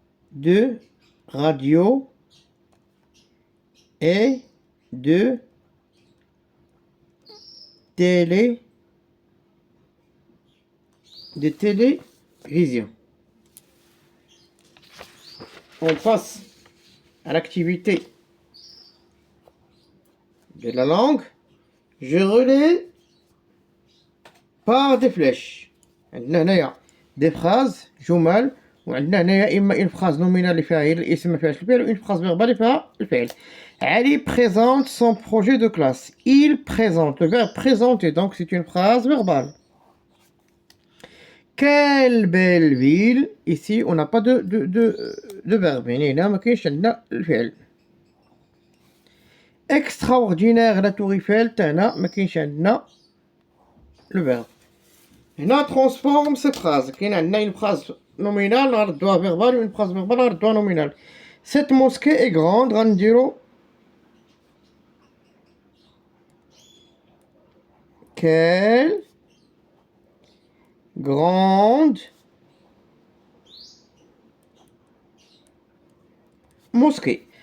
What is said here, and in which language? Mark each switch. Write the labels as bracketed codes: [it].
[fr] de radio et de télévision. On passe à l'activité de la langue. Je relais par des flèches. Des phrases [ar] جمل وعندنا هنايا اما [fr] une phrase nominale [ar] اللي فيها هي الاسم ما فيهاش الفعل و [fr] une phrase verbale [ar] اللي فيها الفعل. [fr] Ali présente son projet de classe. Il présente. Le verbe présenter, donc c'est une phrase verbale. Quelle belle ville. Ici, on n'a pas de verbe. [ar] هنا ما كاينش عندنا الفعل. [fr] Extraordinaire la tour Eiffel. [ar] تاعنا ما كاينش عندنا [fr] le verbe. [ar] هنا [fr] transforme cette phrase. [ar] كاين عندنا [fr] une phrase nominale [ar] نردوها [fr] verbale و une phrase verbale نردوها nominale. Cette mosquée est grande. [ar] غنديرو [fr] quelle grande mosquée.